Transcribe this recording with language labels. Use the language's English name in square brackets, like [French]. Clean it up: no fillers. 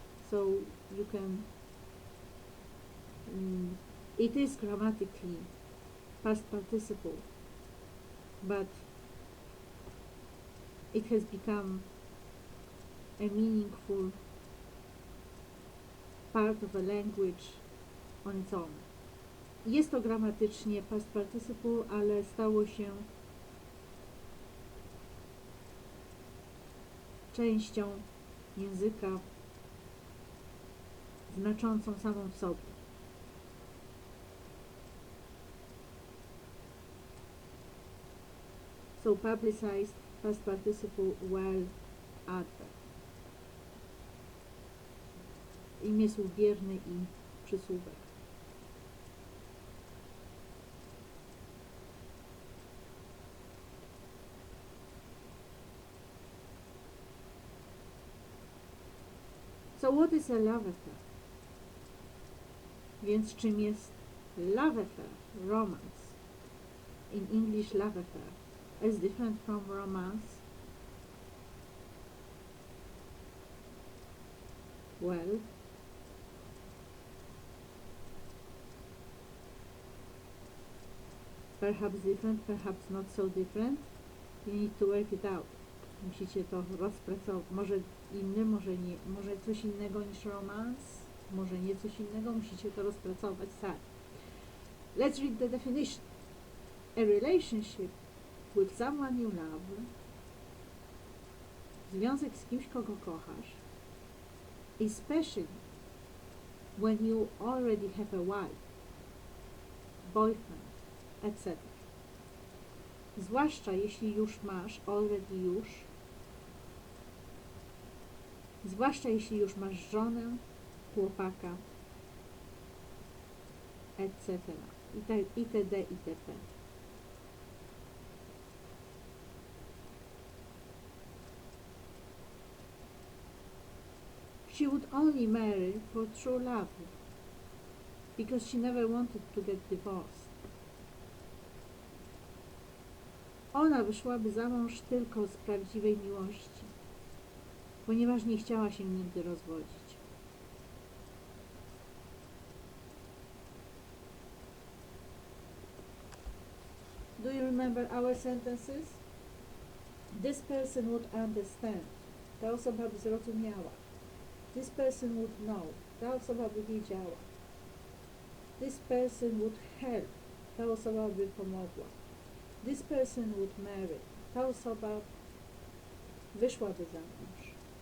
[English] So you can it is grammatically past participle, but it has become a meaningful part of a language on its own. [Polish] Jest to gramatycznie past participle, ale stało się częścią języka znaczącą samą w sobie. [English] So publicized, past participle, well, adverb. [Polish] Imię słów bierny i przysłówek. [English] So what is a love affair? [Polish] Więc czym jest love affair, romance? [English] In English, love affair is different from romance. Well, perhaps different, perhaps not so different. You need to work it out. [Polish] Musicie to rozpracować. Może inny, może nie, może coś innego niż romance, może nie coś innego. Musicie to rozpracować sami. [English] Let's read the definition. A relationship with someone you love. [Polish] Związek z kimś, kogo kochasz. [English] Especially when you already have a wife, boyfriend, etc. [Polish] Zwłaszcza jeśli już masz, already już, zwłaszcza jeśli już masz żonę, chłopaka, etc. itd. itp. [English] She would only marry for true love because she never wanted to get divorced. [Polish] Ona wyszłaby za mąż tylko z prawdziwej miłości, ponieważ nie chciała się nigdy rozwodzić. [English] Do you remember our sentences? This person would understand. [Polish] Ta osoba by zrozumiała. [English] This person would know. [Polish] Ta osoba by wiedziała. [English] This person would help. [Polish] Ta osoba by pomogła. [English] This person would marry. [Polish] Ta osoba wyszłaby za mąż.